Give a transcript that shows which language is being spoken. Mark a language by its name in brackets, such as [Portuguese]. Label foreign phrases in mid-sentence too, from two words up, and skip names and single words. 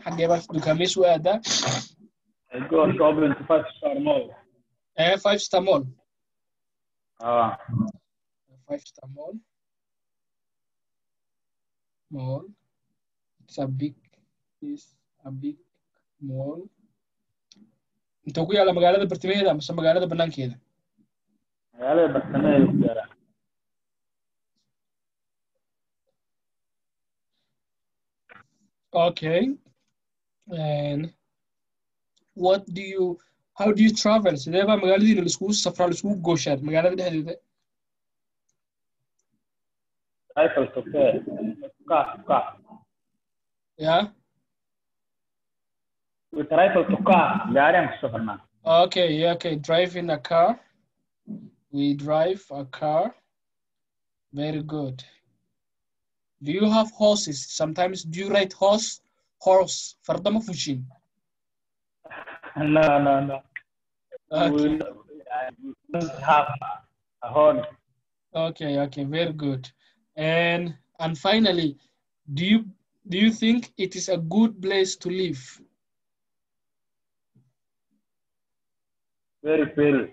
[English] I go shopping to 5-star mall. 5-star mall. 5-star mall. It's a big mall. [Somali] Inta ku yaala magaalada bartamaheeda ama magaalada banaankeeda? Magaalada bartamaheeda ku yaala. [English] Okay. And how do you travel? [Somali] Sidee baa magaaladiina la iskugu safraa, la iskugu gooshaan magaalada dhexdeeda? [English] Yeah. We travel to car. [Somali] Gaariyan ku safarnaa. [English] Okay. Driving a car. We drive a car. Very good. Do you have horses? Sometimes do you ride horse? [Somali] Farda ma fushin? [English] No. Okay. We don't have a horse. Okay, very good. And finally, do you think it is a good place to live? Very.